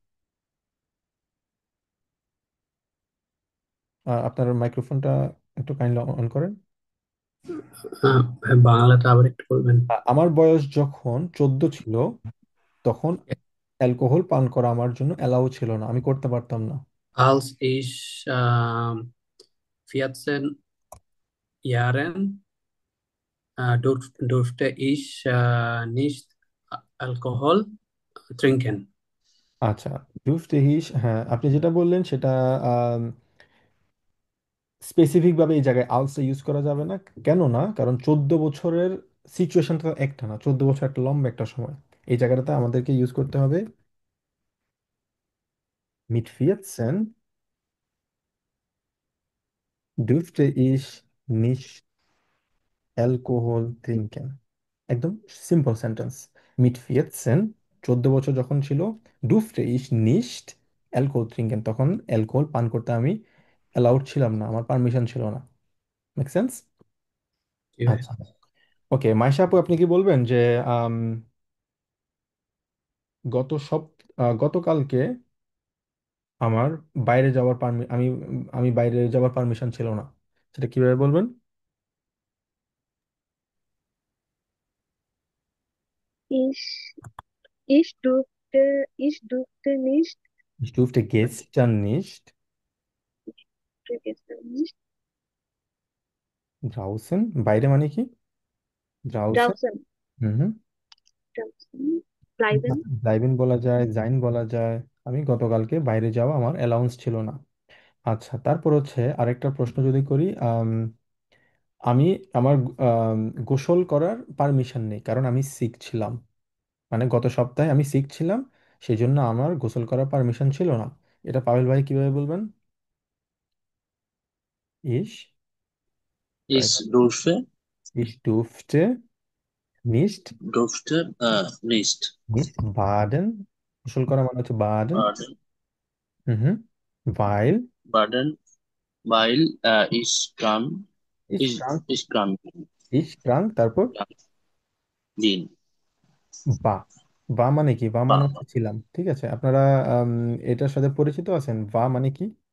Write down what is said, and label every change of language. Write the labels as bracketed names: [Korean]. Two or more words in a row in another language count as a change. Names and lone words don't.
[Bangla] আপনার মাইক্রোফোনটা একটু কাইন্ডলি অন করেন। ভাই, বাংলাটা আবার একটু বলবেন? আমার বয়স যখন 14 ছিল, তখন অ্যালকোহল পান করা আমার জন্য অ্যালাউ ছিল না, আমি করতে পারতাম না। [German] Als ich 14 Jahren durfte ich nicht Alkohol trinken. [Bangla] আচ্ছা, ডুফটেহিস, হ্যাঁ আপনি যেটা বললেন সেটা স্পেসিফিক ভাবে এই জায়গায় আলসা ইউজ করা যাবে না। কেন না? কারণ 14 বছরের সিচুয়েশনটা একটা না, 14 বছর একটা লম্বা একটা সময়। এই জায়গাটাতে আমাদেরকে ইউজ করতে হবে [German] mit 14 dürfte ich nicht Alkohol trinken। [Bangla] একদম সিম্পল সেন্টেন্স। mit 14, 14 বছর যখন ছিল, [German] durfte ich nicht Alkohol trinken, [Bangla] তখন অ্যালকোহল পান করতে আমি অ্যালাউড ছিলাম না, আমার পারমিশন ছিল না। [English] make sense? [Bangla] জি ভাই। আচ্ছা, ওকে মাইশা আপু, আপনি কি বলবেন যে আম, গতকালকে আমার বাইরে যাওয়ার আমি বাইরে যাওয়ার পারমিশন ছিল না, সেটা কিভাবে বলবেন? [German] Ich, ich durfte nicht, Ich durfte gestern nicht gestern nicht draußen, [Bangla] বাইরে মানে কি? [German] draußen। draußen, হুম হুম। draußen bleiben. [Bangla] bleiben বলা যায়, sein বলা যায়। আমি গতকালকে বাইরে যাওয়া আমার অ্যালাউন্স ছিল না। আচ্ছা, তারপর হচ্ছে আরেকটা প্রশ্ন যদি করি, আমি আমার আম, গোসল করার পারমিশন নেই, কারণ আমি সিক ছিলাম। মানে গত সপ্তাহে আমি সিক ছিলাম, সেই জন্য আমার গোসল করার পারমিশন ছিল না। এটা পাভেল ভাই কিভাবে বলবেন? ইস [German] Ich ich durfte nicht nicht baden। গোসল করা মানে হচ্ছে বাডেন। baden, হুম। weil baden, weil ich krank, ich krank ich krank bin. ich krank, [Bangla] তারপর [German] Bin. [Bangla] বা, বা মানে কি? বা মানে Ba- হচ্ছে ছিলাম, ঠিক আছে। আপনারা আম, এটার সাথে পরিচিত আছেন, বা মানে কি?